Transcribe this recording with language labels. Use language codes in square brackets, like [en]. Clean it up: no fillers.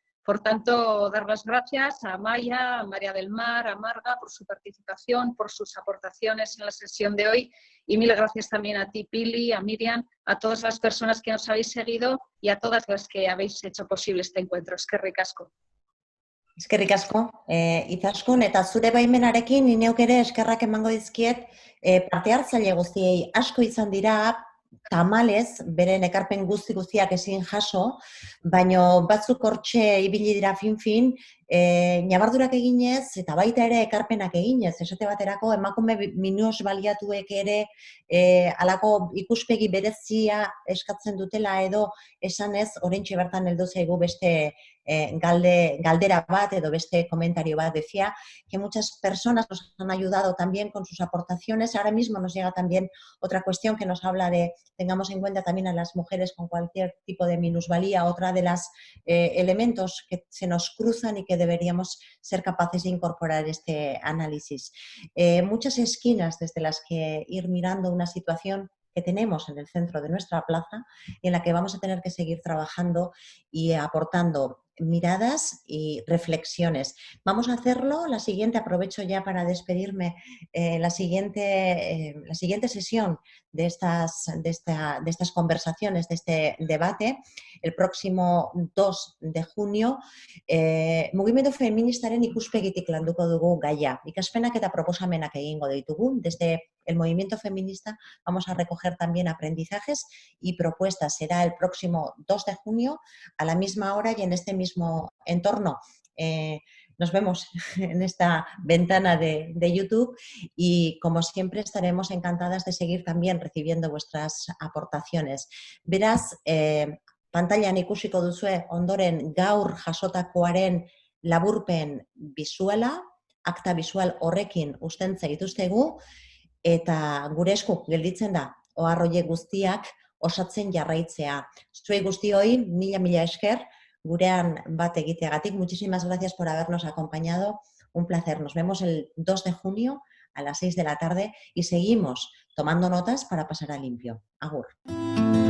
[es] Por tanto, dar las gracias a Amaya, a María del Mar, a Marga por su participación, por sus aportaciones en la sesión de hoy, y mil gracias también a ti, Pili, a Miriam, a todas las personas que nos habéis seguido y a todas las que habéis hecho posible este encuentro. [eu] Eskerrik asko. Eskerrik asko, Izaskun, eta zure baimenarekin ni neuk ere eskerrak emango dizkiet parte hartzaile guztiei. Asko izan dira, tamalez, beren ekarpen guztiak ezin jaso, baino batzuk hortxe ibili dira fin-fin, nabardurak eginez eta baita ere ekarpenak eginez. Esate baterako emakume minus baliatuek ere halako ikuspegi berezia eskatzen dutela edo esanez, oraintxe bertan heldu zaigu beste galdera bat edo beste komentario bat. [es] Decía que muchas personas nos han ayudado también con sus aportaciones. Ahora mismo nos llega también otra cuestión que nos habla de tengamos en cuenta también a las mujeres con cualquier tipo de minusvalía, otra de los elementos que se nos cruzan y que deberíamos ser capaces de incorporar este análisis. Muchas esquinas desde las que ir mirando una situación que tenemos en el centro de nuestra plaza y en la que vamos a tener que seguir trabajando y aportando miradas y reflexiones. Vamos a hacerlo, la siguiente, aprovecho ya para despedirme, la siguiente sesión de estas conversaciones, de este debate, el próximo 2 de junio, [eu] mugimendu feministaren ikuspegitik landuko dugu gaia. Ikaspenak eta proposamenak egingo ditugu. [es] Desde el movimiento feminista vamos a recoger también aprendizajes y propuestas. Será el próximo 2 de junio a la misma hora y en este mismo entorno. Nos vemos en esta ventana de YouTube y, como siempre, estaremos encantadas de seguir también recibiendo vuestras aportaciones. [eu] Beraz, pantailan ikusiko duzue ondoren gaur jasotakoaren laburpen bisuala, akta bisual horrekin uzten zaituztegu, eta gure esku gelditzen da ohar horiek guztiak osatzen jarraitzea. Zuei guztioi, mila esker, gurean bat egiteagatik. [es] Muchísimas gracias por habernos acompañado. Un placer. Nos vemos el 2 de junio a las 6 de la tarde y seguimos tomando notas para pasar a limpio. Agur.